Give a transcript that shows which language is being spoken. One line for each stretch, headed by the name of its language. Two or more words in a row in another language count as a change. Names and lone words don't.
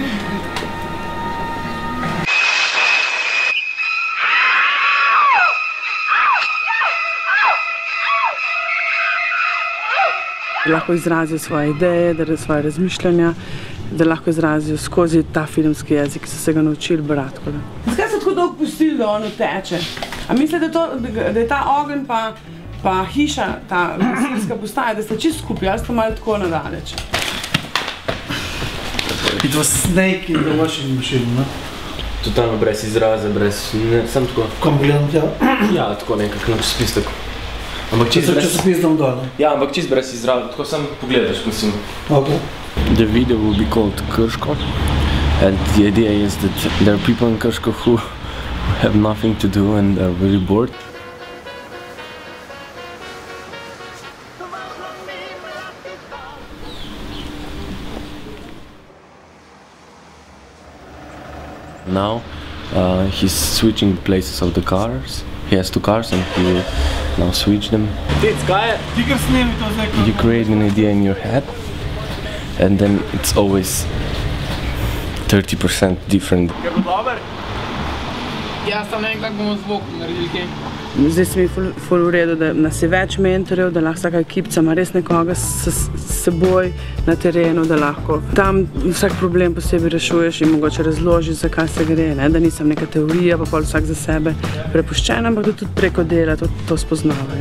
Slovenian: Da lahko izrazijo svoje ideje, da svoje razmišljanja, da lahko izrazijo skozi ta filmski jezik, ki so se ga naučili brati. Zakaj so tako dolgo pustili, da on teče? A mislite, da je ta ogenj pa hiša, ta gasilska postaja, da ste čisto skupaj, ali ste malo tako nadaleč?
English: It was snake in the washing machine, no?
Slovenian: Totalno brez izraza, brez... Sam tako... Kam gledam tja? Ja, tako nekako na časopis tako. Časopis dom dol, ne? Ja, ampak čist brez izraza, tako sam pogledaš, mislim. Ok.
English: The video will be called Krško, and the idea is that there are people in Krško who have nothing to do and are very bored. Now he's switching the places of the cars. He has 2 cars and he will now switch them. You create an idea in your head and then it's always 30% different.
Slovenian: Jaz tam ne vem, kako bomo zvok naredili kaj. Zdaj se mi ful v redu, da nas je več mentorjev, da lahko vsaka ekipca ima res nekoga s seboj na terenu, da lahko tam vsak problem posebej rešuješ in mogoče razložiš, zakaj se gre, da nisem neka teorija, pa pol vsak za sebe prepuščen, ampak da tudi preko dela to spoznavajo.